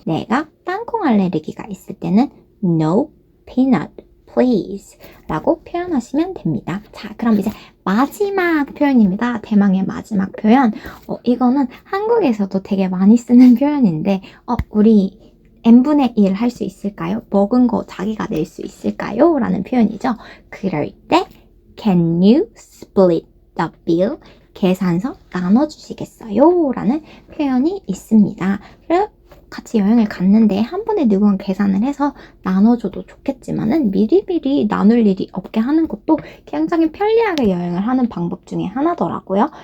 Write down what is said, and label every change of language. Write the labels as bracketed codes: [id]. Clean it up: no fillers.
[ko] 내가 땅콩 알레르기가 있을 때는 [en] No peanut please [ko] 라고 표현하시면 됩니다. 자, 그럼 이제 마지막 표현입니다. 대망의 마지막 표현. 이거는 한국에서도 되게 많이 쓰는 표현인데 우리 n분의 1 할 수 있을까요? 먹은 거 자기가 낼 수 있을까요? 라는 표현이죠. [en] 그럴 때 Can you split the bill? [ko] 계산서 나눠주시겠어요? 라는 표현이 있습니다. 같이 여행을 갔는데 한 번에 누군 계산을 해서 나눠줘도 좋겠지만은 미리미리 나눌 일이 없게 하는 것도 굉장히 편리하게 여행을 하는 방법 중에 하나더라고요.